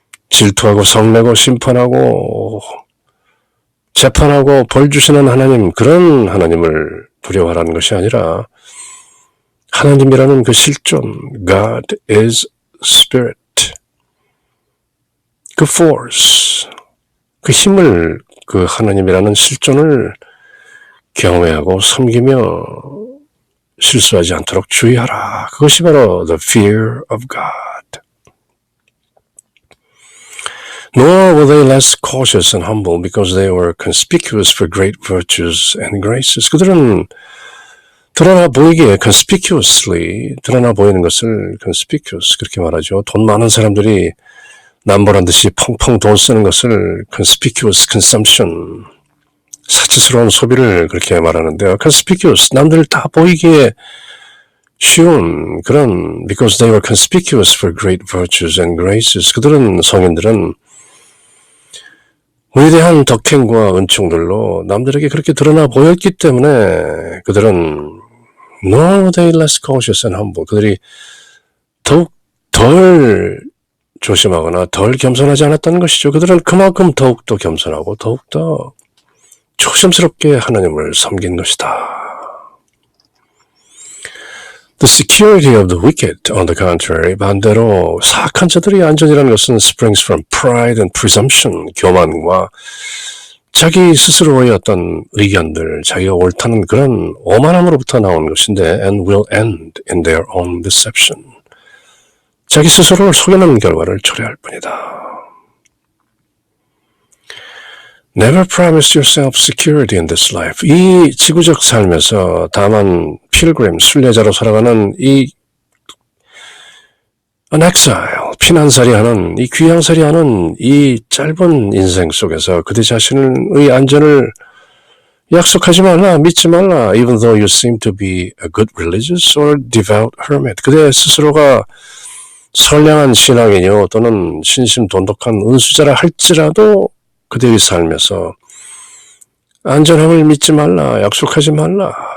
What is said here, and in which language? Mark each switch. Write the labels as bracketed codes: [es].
[ko] 질투하고 성내고 심판하고 재판하고 벌 주시는 하나님, 그런 하나님을 두려워하라는 것이 아니라 하나님이라는 그 실존, [en] God is Spirit, [ko] 그 force, 그 힘을, 그 하나님이라는 실존을 경외하고 섬기며 실수하지 않도록 주의하라. 그것이 바로 [en] the fear of God. Nor were they less cautious and humble because they were conspicuous for great virtues and graces. [ko] 그들은 드러나 보이기에 conspicuously 드러나 보이는 것을 conspicuous 그렇게 말하죠. 돈 많은 사람들이 남보란 듯이 펑펑 돈 쓰는 것을 [en] conspicuous consumption [ko] 사치스러운 소비를 그렇게 말하는데요. conspicuous 남들 다 보이기에 쉬운 그런 [en] because they were conspicuous for great virtues and graces [ko] 그들은 성인들은 위대한 덕행과 은총들로 남들에게 그렇게 드러나 보였기 때문에 그들은 [en] nor were they less cautious and humble [ko] 그들이 더욱 덜 조심하거나 덜 겸손하지 않았다는 것이죠. 그들은 그만큼 더욱더 겸손하고 더욱더 조심스럽게 하나님을 섬긴 것이다. [en] The security of the wicked, on the contrary, [ko] 반대로 사악한 자들의 안전이라는 것은 [en] springs from pride and presumption, [ko] 교만과 자기 스스로의 어떤 의견들, 자기가 옳다는 그런 오만함으로부터 나오는 것인데 [en] and will end in their own deception. [ko] 자기 스스로를 속이는 결과를 초래할 뿐이다. [en] Never promise yourself security in this life. [ko] 이 지구적 삶에서 다만 필그림, 순례자로 살아가는 이 [en] an exile, [ko] 피난살이하는 이 귀향살이하는 이 짧은 인생 속에서 그대 자신의 안전을 약속하지 말라, 믿지 말라. [en] Even though you seem to be a good religious or devout hermit. [ko] 그대 스스로가 선량한 신앙이요 또는 신심돈독한 은수자라 할지라도 그대의 삶에서 안전함을 믿지 말라, 약속하지 말라.